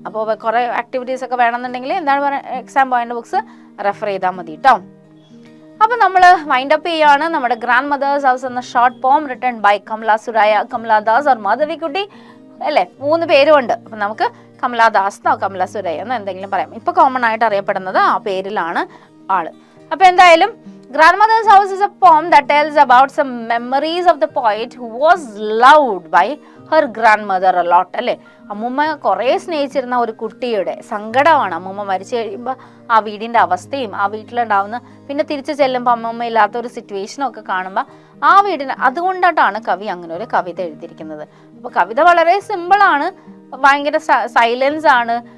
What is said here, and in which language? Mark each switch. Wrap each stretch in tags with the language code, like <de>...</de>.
<ml>അപ്പോൾ കുറേ ആക്ടിവിറ്റീസ് ഒക്കെ വേണമെന്നുണ്ടെങ്കിൽ എന്താണ് പറയുക, എക്സാം പോയിന്റ് ബുക്സ് റെഫർ ചെയ്താൽ മതി കേട്ടോ. അപ്പോൾ നമ്മൾ വൈൻഡ് അപ്പ് ചെയ്യാണ്. നമ്മുടെ ഗ്രാൻഡ് മദേഴ്സ് ഹൗസ് എന്ന ഷോർട്ട് പോം written by Kamala Surayya, Kamala Das or Madhavikutty അല്ലേ, 3 പേരുമുണ്ട്. അപ്പം നമുക്ക് കമല ദാസ് എന്നോ കമല സുരയ്യ എന്നോ എന്തെങ്കിലും പറയാം. ഇപ്പോൾ കോമൺ ആയിട്ട് അറിയപ്പെടുന്നത് ആ പേരിലാണ് ആള്. അപ്പോൾ എന്തായാലും</ml> <en>Grandmother's House is a poem that tells about some memories of the poet who was loved by her grandmother a lot.</en> <ml>അല്ലേ, അമ്മൂമ്മ കുറേ സ്നേഹിച്ചിരുന്ന ഒരു കുട്ടിയുടെ സങ്കടമാണ്. അമ്മൂമ്മ മരിച്ചു കഴിയുമ്പോൾ ആ വീടിൻ്റെ അവസ്ഥയും ആ വീട്ടിലുണ്ടാവുന്ന, പിന്നെ തിരിച്ചു ചെല്ലുമ്പോൾ അമ്മൂമ്മ ഇല്ലാത്ത ഒരു സിറ്റുവേഷനും ഒക്കെ കാണുമ്പോൾ ആ വീടിന്, അതുകൊണ്ടായിട്ടാണ് കവി അങ്ങനെ ഒരു കവിത എഴുതിയിരിക്കുന്നത്. അപ്പോൾ കവിത വളരെ സിമ്പിളാണ്, ഭയങ്കര സൈലൻസ് ആണ്.</ml>